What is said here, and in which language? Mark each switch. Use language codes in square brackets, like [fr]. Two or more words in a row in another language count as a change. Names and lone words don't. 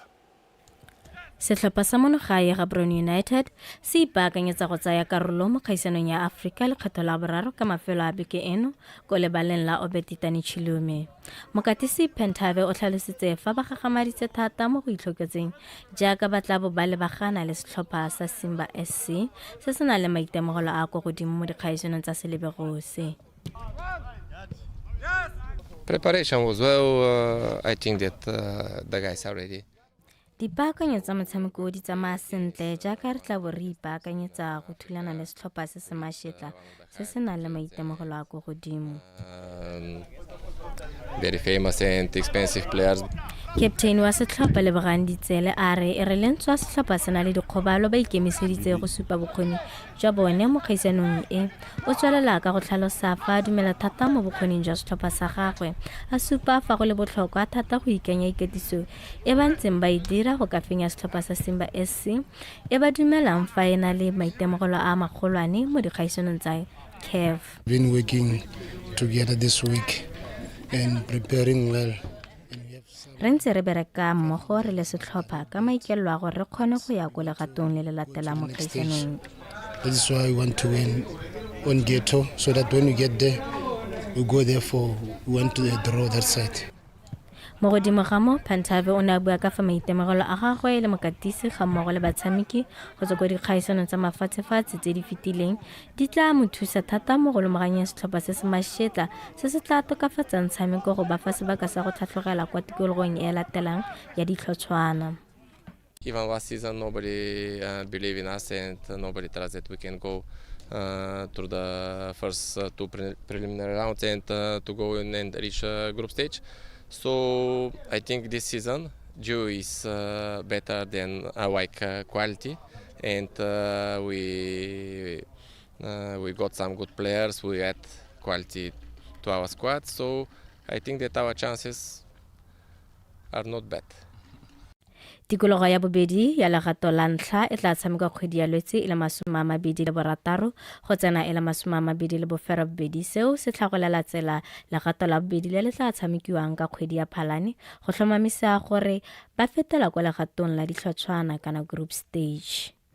[tn] Setlhopha sa monogae Gaborone United se ipaakanyetsa go tsaya karolo mo kgaisanong ya Afrika lekgetho la boraro ka mafelo a beke eno ko lebaleng la Obed Itani Chilume. Mokatisi Pentave o tlhalositse fa ba gagamaditse thata mo go itlhoketseng jaaka ba tla bo ba lebagana le setlhopha sa Simba SC se se nang le maitemogelo a go godimo mo dikgaisanong tsa Selebegose. [en] Preparation was well. I think that the guys are ready. [tn] Dipaakanyo tsa motshameko di tsamaya sentle jaaka re tla bo re ipaakanyetsa go thulana le setlhopha se se mašetla se se nang le maitemogelo a go godimo. [en] Very famous and expensive players. [tn] Captain wa setlhopha Lebogang Ditsele a re e re lentswe setlhopha se na le dikgobalo ba ikemiseditse go supa bokgoni jwa bone mo kgaisanong e. O tswelela ka go tlhalosa fa dumela thata mo bokgoning jwa setlhopha sa gagwe a supa fa go le botlhokwa thata go ikanya ikatiso e ba ntseng ba e dira go ka fenya setlhopha sa Simba SC e ba dumelang fa e na le maitemogelo a magolwane mo dikgaisanong tsa CAF. [en] Been working together this week and preparing well. [tn] Re ntse re bereka mmogo re le setlhopha ka maikelo a gore re kgone go ya ko legatong le le latela mo kgaisanong. [en] That is why we want to win on Ghetto so that when we get there we go there we want to draw that side. [tn] Mo godimo ga mo Pantave o ne a bua ka fa maitemogelo a gagwe le mokatisi ga mmogo le batshameki go tswa go dikgaisanong tsa mafatshefatshe tse di fetileng di tla mo thusa thata mo go lomaganyeng setlhopha se se mašetla se se tla tokafatsang tshameko go ba fa sebaka sa go tlhatlhogela kwa tikologong e latelang ya ditlhotshwana. [en] Even last season, nobody believed in us and nobody thought that we can go through the first two preliminary rounds and to go in and reach group stage. So I think this season Joe is better than quality, and we got some good players. We add quality to our squad, so I think that our chances are not bad. [tn] Tikologo ya bobedi ya legato la ntlha e tla tshameka kgwedi ya Lwetse ile 26 go tsena ile 27 seo se tlhagolela tsela legato la bobedi le le tla tshamekiwang ka kgwedi ya Phalane go tlhomamisa gore ba fetela kwa legatong la ditlhotshwana kana [en] group stage.